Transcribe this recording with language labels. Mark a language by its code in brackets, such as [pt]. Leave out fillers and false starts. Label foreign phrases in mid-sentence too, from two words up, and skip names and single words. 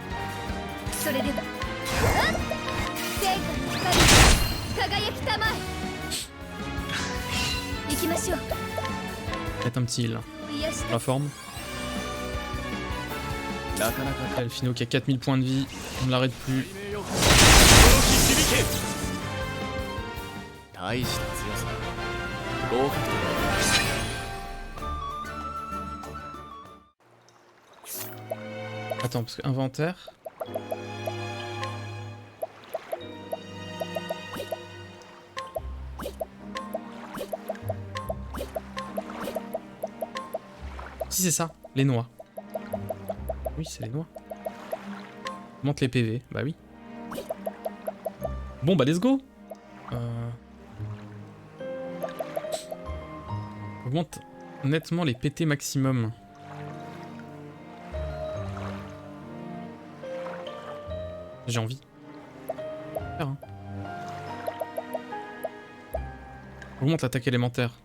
[fr] Peut-être un petit heal là. La forme. Alphino qui a 4000 points de vie, on ne l'arrête plus. [ja] 大した強さ。合格だ。 [fr] Attends, parce que inventaire. Si c'est ça, les noix. Oui, c'est les noix. Monte les PV, bah oui. Bon bah [en] let's go. [fr] Augmente nettement les PT maximum. J'ai envie. Faire, hein. Augmente l'attaque élémentaire.